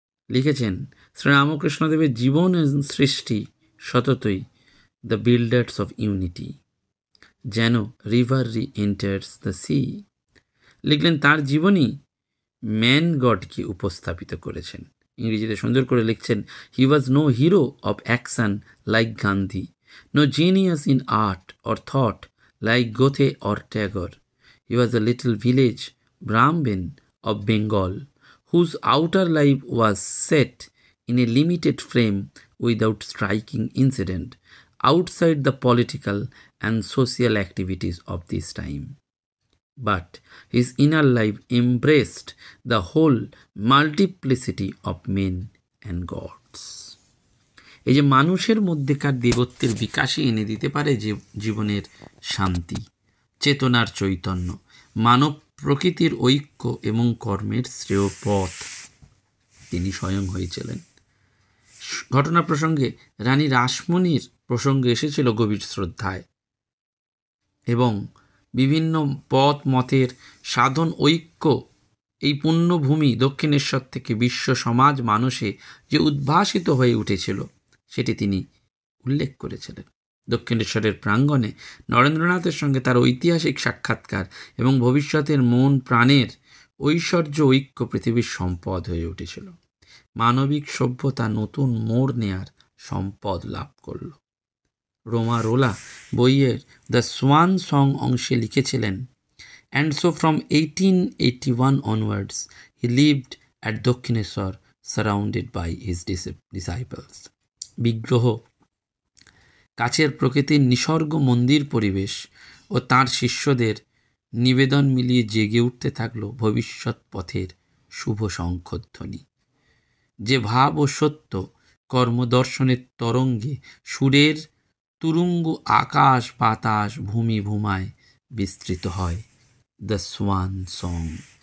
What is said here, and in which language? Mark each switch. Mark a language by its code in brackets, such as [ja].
[bn] লিখেছেন, শ্রীরামকৃষ্ণদেবের জীবন সৃষ্টি সততই [en] the builders of unity, [bn] যেন [en] River reenters the sea. [bn] লিখলেন, তার জীবনী ম্যান গডকে উপস্থাপিত করেছেন। ইংরেজিতে সুন্দর করে লিখছেন, [en] He was no hero of action like Gandhi, no genius in art or thought like Goethe or Tagore. He was a little village Brahmin of Bengal, whose outer life was set in a limited frame without striking incident outside the political and social activities of this time. But his inner life embraced the whole multiplicity of men and gods. [bn] এই যে মানুষের মধ্যেকার দেবত্বের বিকাশে এনে দিতে পারে যে জীবনের শান্তি, চেতনার চৈতন্য, মানব প্রকৃতির ঐক্য এবং কর্মের শ্রেয় পথ তিনি স্বয়ং হয়েছিলেন। ঘটনা প্রসঙ্গে রানী রাসমণির প্রসঙ্গে এসেছিল গভীর শ্রদ্ধায়, এবং বিভিন্ন পথ মতের সাধন ঐক্য, এই পুণ্যভূমি দক্ষিণেশ্বর থেকে বিশ্ব সমাজ মানুষে যে উদ্ভাসিত হয়ে উঠেছিল সেটি তিনি উল্লেখ করেছিলেন। দক্ষিণেশ্বরের প্রাঙ্গণে নরেন্দ্রনাথের সঙ্গে তার ঐতিহাসিক সাক্ষাৎকার এবং ভবিষ্যতের মন প্রাণের ঐশ্বর্য ঐক্য পৃথিবীর সম্পদ হয়ে উঠেছিল। মানবিক সভ্যতা নতুন মোড় নেয়ার সম্পদ লাভ করল। রোমারোলা বইয়ের দ্য সোয়ান সং অংশে লিখেছিলেন, [en] and so from 1881 onwards he lived at Dakshineshwar surrounded by his disciples. [bn] বিগ্রহ, কাছের প্রকৃতির নিসর্গ মন্দির পরিবেশ ও তাঁর শিষ্যদের নিবেদন মিলিয়ে জেগে উঠতে থাকলো ভবিষ্যৎ পথের শুভ শঙ্খধ্বনি। যে ভাব ও সত্য কর্মদর্শনের তরঙ্গে সুরের তুরুঙ্গ আকাশ বাতাস ভূমি ভূমায় বিস্তৃত হয়, দ্য সোয়ান সং।